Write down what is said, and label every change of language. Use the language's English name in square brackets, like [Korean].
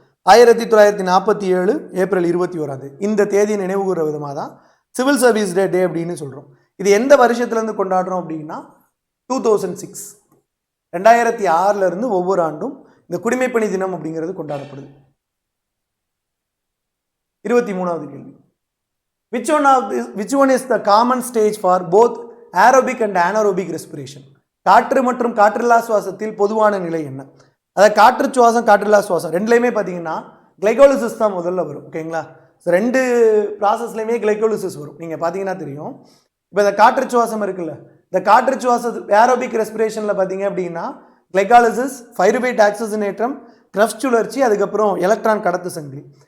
[Tamil] 1947 April 21 இந்த தேதியை நினைவுகூற விதமாக தான் சிவில் சர்வீஸ் டே அப்படின்னு சொல்கிறோம். இது எந்த வருஷத்துலேருந்து கொண்டாடுறோம் அப்படின்னா 2006, 2006 ஒவ்வொரு ஆண்டும் இந்த குடிமைப்பணி தினம் அப்படிங்கிறது கொண்டாடப்படுது. [English] 23வது கேள்வி, which one is the common stage for both aerobic and anaerobic respiration. [Tamil] காற்று மற்றும் காற்றில்லா சுவாசத்தில் பொதுவான நிலை என்ன? அதாவது காற்று சுவாசம் காற்றில்லா சுவாசம் ரெண்டுலேயுமே பார்த்தீங்கன்னா கிளைகோலிசிஸ் தான் முதல்ல வரும். ஓகேங்களா? ஸோ ரெண்டு ப்ராசஸ்லையுமே கிளைகோலிசிஸ் வரும். நீங்கள் பார்த்தீங்கன்னா தெரியும். இப்போ இந்த காற்று சுவாசம் இருக்குல்ல, இந்த காற்று சுவாசம் ஏரோபிக் ரெஸ்பிரேஷனில் பார்த்தீங்க அப்படின்னா கிளைகாலிசிஸ், பைருவேட் ஆக்சிஜனேற்றம், கிரஃப்ட் சுழற்சி, அதுக்கப்புறம் எலக்ட்ரான் கடத்து சங்கிலி.